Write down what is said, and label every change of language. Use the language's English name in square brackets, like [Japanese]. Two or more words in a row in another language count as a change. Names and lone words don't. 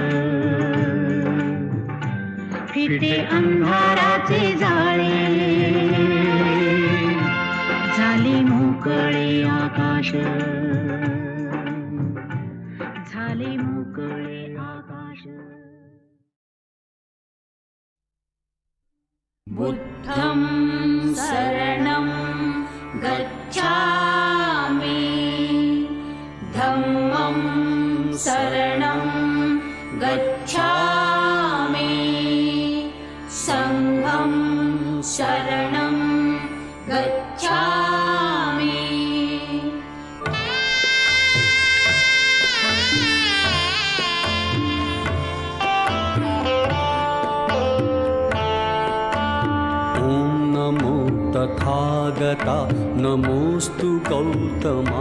[Marathi] फिटे अंधाराचे जाळे झाले मोकळे आकाश झाले मोकळे आकाश [Pali] बुद्धं शरणं गच्छामि धम्मं शरणं गच्छामि संघं शरणं गच्छामि [Marathi] तथागता नमोस्तु गौतमा